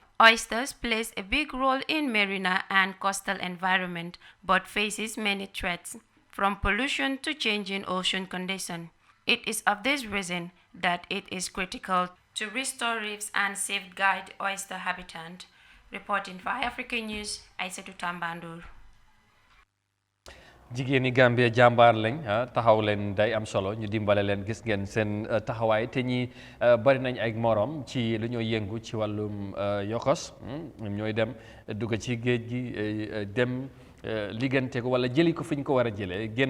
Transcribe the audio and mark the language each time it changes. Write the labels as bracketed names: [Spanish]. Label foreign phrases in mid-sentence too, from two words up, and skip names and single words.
[English] Oysters plays a big role in marine and coastal environment, but faces many threats, from pollution to changing ocean conditions. It is of this reason that it is critical to restore reefs and safeguard oyster habitat. Reporting for Eyeafrica News, Aïssatou Tambandour. [Wolof] jigéen ñi Gambia jàmbaar lañ taxaw leen day am solo ñu dimbale leen gis ngeen seen taxawaay te ñi bari nañ ay morom ci lu ñoo yëngu ci wàllum yokos ñooy dem dugg ci géej gi dem liggante ko wala jëli ko fi ñu ko war a jëlee génn